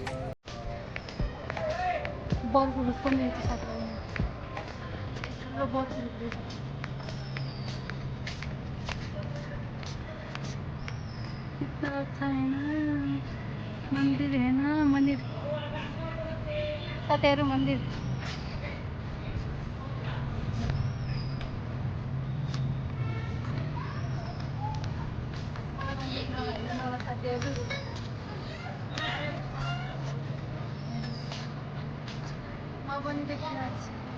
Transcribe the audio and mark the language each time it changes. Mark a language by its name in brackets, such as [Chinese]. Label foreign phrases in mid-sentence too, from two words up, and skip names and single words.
[Nepali] बल्ब पनि रहेछ साथीहरू ठुलो बल्ब रहेछ [Hindi] कितना अच्छा है ना मंदिर है ना [Nepali] मंदिर साथीहरू मन्दिर म पनि देखिरहेको छु